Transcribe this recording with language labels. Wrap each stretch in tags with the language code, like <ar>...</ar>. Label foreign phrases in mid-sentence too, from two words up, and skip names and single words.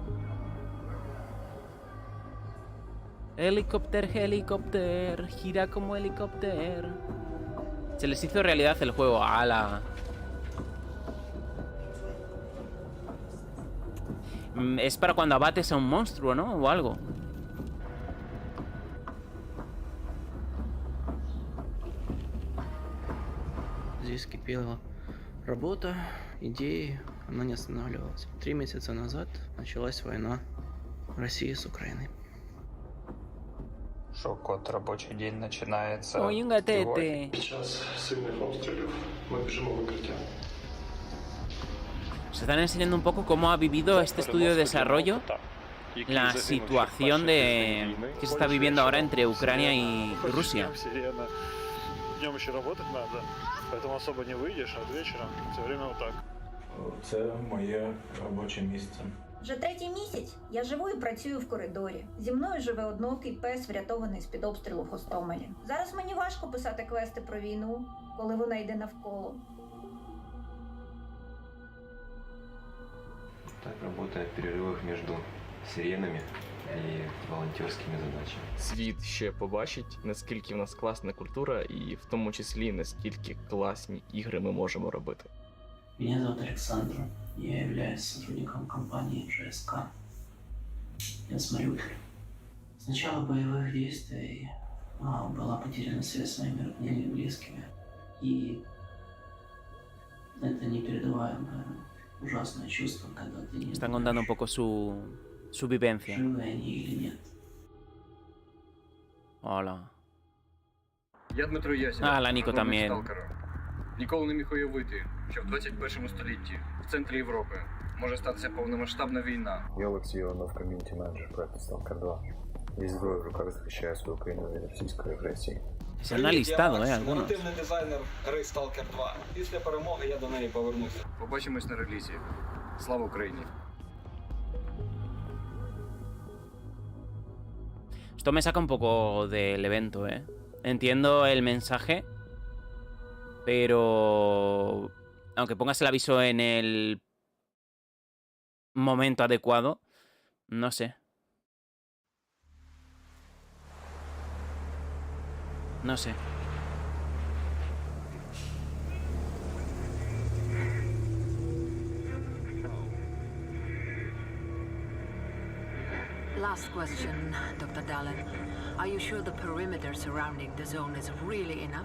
<es>Helicóptero, gira como helicóptero. Se les hizo realidad el juego. ¡Hala! Es para cuando abates a un monstruo, ¿no? O algo.</es> <ru>Здесь кипела работа, идеи, она не останавливалась. 3 месяца назад началась война России с Украиной. Шок-код, рабочий день начинается.</ru> <es>Ой, un gatete.</es> <ru>Сейчас сильных обстрелов. Мы бежим в укрытие.</ru> <es>Se están enseñando un poco cómo ha vivido este estudio de desarrollo la situación que se está viviendo ahora entre Ucrania y Rusia.</es> <ru>Днем еще работать надо, поэтому особо не выйдешь, а вечером все время вот так.</ru> <uk>Це моє робоче місце. Вже 3-й місяць я живу і працюю в коридорі. Зі мною живе одноокий пес, врятований з-під обстрілу в Гостомелі. Зараз мені важко писати квести про війну, коли вона йде навколо.</uk> <ru>Так работает в перерывах между сиренами</ru> <uk>і волонтерськими задачами. Світ ще побачить, наскільки в нас класна культура і в тому числі наскільки класні ігри ми можемо робити.</uk> <ru>Меня зовут Александр, я являюсь сотрудником компании ЖСК. Я с Мариуполя. С начала боевых действий была потеряна связь с моими родными и близкими. И это непередаваемое, ужасное чувство, когда ты не</ru> <es>Están contando un poco su vivencia.</es> <ru>живы они или нет.</ru> <es>Hola.</es> <uk>Я Дмитро Ясін.</uk> <es>Ah, la Nico también.</es> <uk>Ніколи не міг уявити, що в 21 столітті в центрі Європи може статися повномасштабна війна. Я Олексій Іванов, ком'юніті-менеджер проекту Stalker 2. Зі зброєю в руках захищаю свою країну від російської агресії.</uk> <es>Se han alistado, algunos.</es> <uk>Наративний дизайнер гри Stalker 2. Після перемоги я до неї повернуся. Побачимось на релізі. Слава Україні!</uk> <es>Esto me saca un poco del evento, ¿eh? Entiendo el mensaje, pero aunque pongas el aviso en el momento adecuado, no sé. No sé.</es> <en>Last question, Dr. Dallin. Are you sure the perimeter surrounding the zone is really enough?</en>